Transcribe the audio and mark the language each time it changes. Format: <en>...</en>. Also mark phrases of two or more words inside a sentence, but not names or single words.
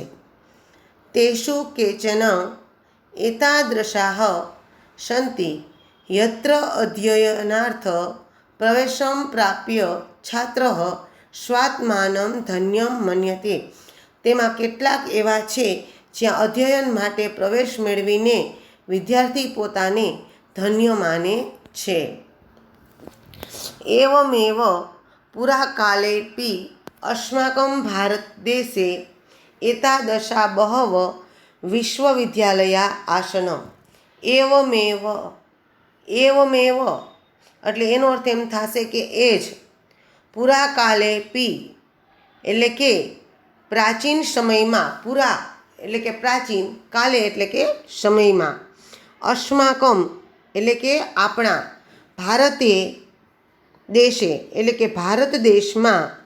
<sa>तेषु केचन एतादृशाः सन्ति यत्र अध्ययनार्थ प्रवेशम प्राप्य छात्रः स्वात्मानम धन्यम मन्यते।</sa> <gu>તેમાં કેટલાક એવા છે જ્યાં અધ્યયન માટે પ્રવેશ મેળવીને વિદ્યાર્થી પોતાને ધન્ય માને છે।</gu> <sa>एवमेव पुराकालेपी अस्माकं भारतदेशे एतादृशा बहव विश्वविद्यालया आसन।</sa> <gu>एवमेव એટલે એનો અર્થ એમ થશે કે એ જ, પુરાકાલેપી એટલે કે પ્રાચીન સમયમાં, પુરા એટલે કે પ્રાચીન, કાલે એટલે કે સમયમાં, અસ્માકમ એટલે કે આપણા,</gu> <sa>भारते देशे</sa> <gu>એટલે કે ભારત દેશમાં,</gu>